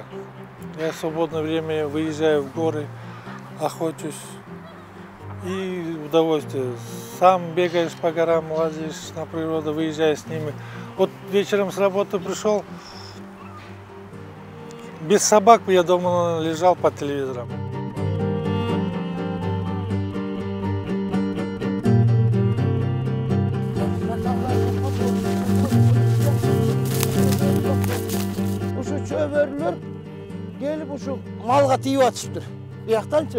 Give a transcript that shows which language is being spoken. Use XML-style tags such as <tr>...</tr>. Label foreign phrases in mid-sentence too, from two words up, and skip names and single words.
<ru>Я в свободное время выезжаю в горы, охочусь. И удовольствие. Сам бегаешь по горам, лазишь на природу, выезжаешь с ними. Вот вечером с работы пришел. Без собак я дома лежал под телевизором.</ru> <ky>Ушу чөбөрлөр келип ушу малга тийип атышыптыр. Бияктанчы.</ky>